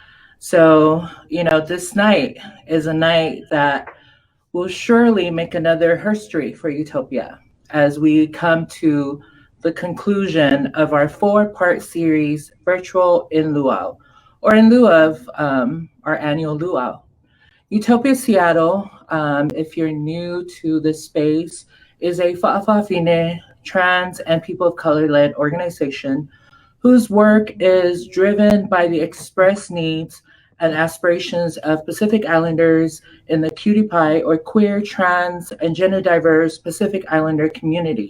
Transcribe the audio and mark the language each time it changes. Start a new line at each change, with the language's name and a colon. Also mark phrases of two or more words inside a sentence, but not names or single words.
English: So, this night is a night that will surely make another history for Utopia as we come to the conclusion of our 4-part series, Virtual in-Lū'au, or in lieu of our Annual Lū'au. U.T.O.P.I.A Seattle, if you're new to this space, is a Fa'afafine, trans, and people of color-led organization whose work is driven by the express needs and aspirations of Pacific Islanders in the QTPI, or queer, trans, and gender diverse Pacific Islander community.